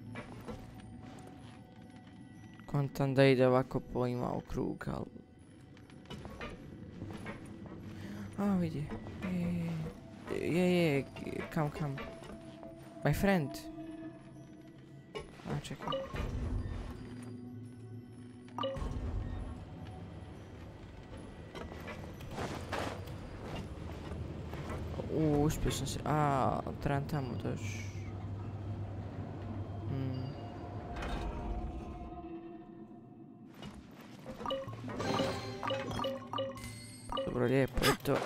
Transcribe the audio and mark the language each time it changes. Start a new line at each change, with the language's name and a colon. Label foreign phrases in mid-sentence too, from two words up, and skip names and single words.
Bosnian: Kontam da ide ovako po ima u krug, ali... A, vidi. Je,
English: come. My friend.
Bosnian: A, čekaj. Uspio sam se... A, trebam tamo doći. Dobro, lijepo je to.